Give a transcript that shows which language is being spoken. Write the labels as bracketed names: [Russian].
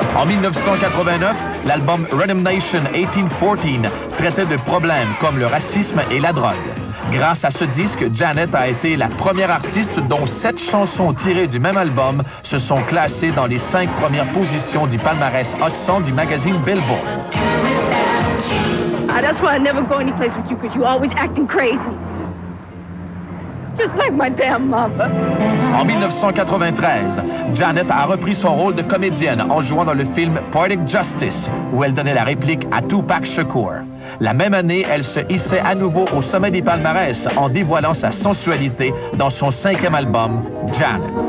[French] En 1989, l'album Rhythm Nation 1814 traitait de problèmes comme le racisme et la drogue. Grâce à ce disque, Janet a été la première artiste dont 7 chansons tirées du même album se sont classées dans les 5 premières positions du palmarès Hot 100 du magazine Billboard. [English] That's why I never go any place with you, because you're always acting crazy. Just like my damn mother. [French] En 1993, Janet a repris son rôle de comédienne en jouant dans le film Poetic Justice, où elle donnait la réplique à Tupac Shakur. La même année, elle se hissait à nouveau au sommet des palmarès en dévoilant sa sensualité dans son 5e album, Janet.